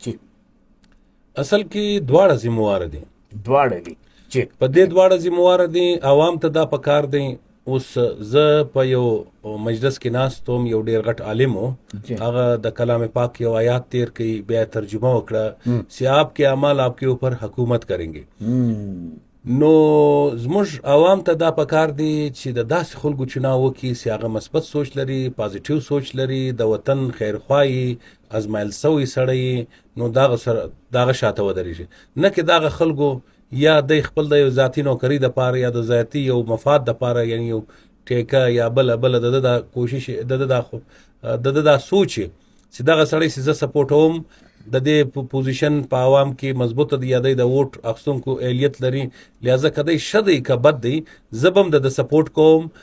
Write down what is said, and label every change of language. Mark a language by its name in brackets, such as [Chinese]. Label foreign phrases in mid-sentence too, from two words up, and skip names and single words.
[Pashto] چې اصل کې دواړه ذمهوار دي. دواړه دي چې په دې دواړه ذمهوار دي. عوام ته دا پکار دی. اوس زه په یو مجلس کې ناست وم، یو ډېر غټ عالم و، هغه د کلام پاک یو آیات تیر کوي، بیا ترجمه وکړه چې [Urdu] آپ کے اعمال آپ کے اوپر حکومت کریں گے. [Pashto] نو زموږ عوام ته دا پکار دی چې د داسې خلکو چناو وکړي چې هغه مثبت سوچ لري، پازیټیو سوچ لري، د وطن خیرخواهي ازمایل سوی سړی، نو دغه شاته ودرېږي. نه کې دغه خلکو یا د خپل د یو ذاتي نوکري دپاره یا د ذاتي یو مفاد دپاره یعنی یو ټیکه یا بله د دا کوشش د دا سوچ چې دغه سړی چې زه سپورټوم د دې پوزیشن په عوام کې مضبوطه دی یا د ووټ اخیستونکو اهلیت لري، لہذا که دی ښه دی که بد دی زه به هم د سپورټ کوم